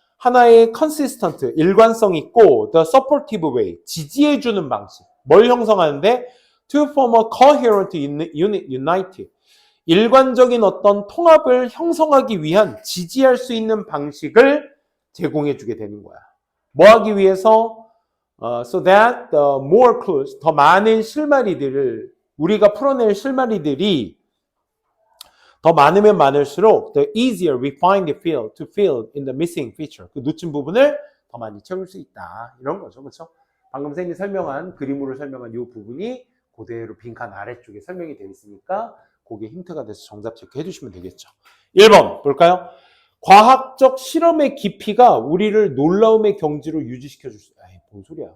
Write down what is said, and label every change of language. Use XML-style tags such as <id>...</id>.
<ko>하나의 consistent 일관성 있고</ko> <en>the supportive way</en> <ko>지지해주는 방식. 뭘 형성하는데?</ko> <en>To form a coherent unit united</en> <ko>일관적인 어떤 통합을 형성하기 위한 지지할 수 있는 방식을 제공해 주게 되는 거야. 뭐 하기 위해서?</ko> <en>So that the more clues,</en> <ko>더 많은 실마리들을 우리가 풀어낼 실마리들이 더 많으면 많을수록</ko> <en>the easier we find the field to fill in the missing feature.</en> <ko>그 놓친 부분을 더 많이 채울 수 있다. 이런 거죠. 그렇죠? 방금 쌤이 설명한 그림으로 설명한 이 부분이 그대로 빈칸 아래쪽에 설명이 되어 있으니까 그게 힌트가 돼서 정답 체크해 주시면 되겠죠. 1번 볼까요? 과학적 실험의 깊이가 우리를 놀라움의 경지로 유지시켜 줄 수. 뭔 소리야?</ko>